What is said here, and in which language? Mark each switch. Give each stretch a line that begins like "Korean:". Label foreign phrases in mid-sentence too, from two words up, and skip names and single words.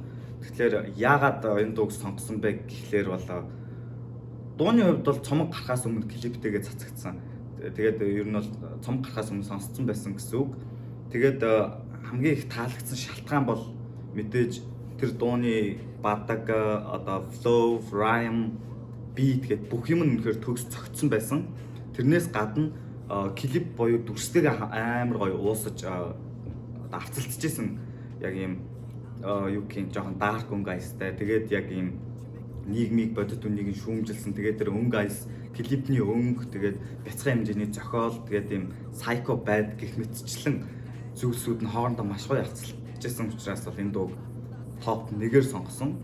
Mongolian: Тэгэхээр яагаад энэ дууг сонгосон бэ гэхлээр бол дууны хувьд бол цомог гарахаас өмнө клиптэйгээ цацагдсан. Тэгээд ер нь бол цомог гарахаас өмнө сонсцсон байсан гэсэн үг. Тэгээд хамгийн их таалагдсан шалтгаан бол мэдээж тэр дууны бадаг одоо
English: flow, rhyme, beat
Mongolian: гэд бүх юм нь үнэхээр төгс цогцсон байсан. Тэрнээс гадна клип боёо дүрстэйгээ амар гоё уусаж авцалцчихсэн яг юм юу гэх юм жоохон dark өнгө айстай. Тэгээд яг юм нийгмийг бодит үнийг шүүмжилсэн. Тэгээд тэр өнгө айс клипний өнгө тэгээд бяцхан хэмжээний зохиол тэгээд юм psycho байд гэх мэтчлэн зүйлсүүд нь хоорондоо маш гоё авцалцчихсэн учраас бол энэ дууг топ 1-ээр сонгосон.